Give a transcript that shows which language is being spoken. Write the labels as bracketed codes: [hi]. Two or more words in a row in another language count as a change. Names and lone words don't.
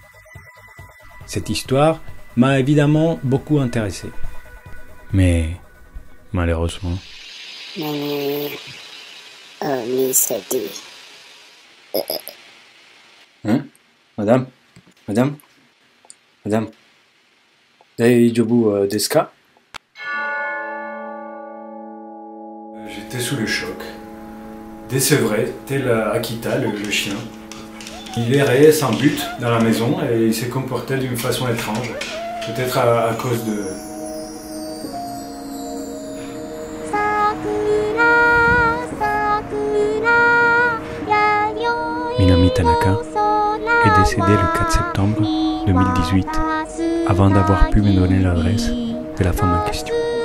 [fr] Cette histoire m'a évidemment beaucoup intéressé. Mais malheureusement. Hein? Madame? Madame? Madame? [ja] 大丈夫ですか? [fr] J'étais sous le choc. Désevré, tel Akita, le chien. Il errait sans but dans la maison et il s'est comporté d'une façon étrange. Peut-être à cause de... Minami Tanaka est décédé le 4 septembre 2018 avant d'avoir pu me donner l'adresse de la femme en question.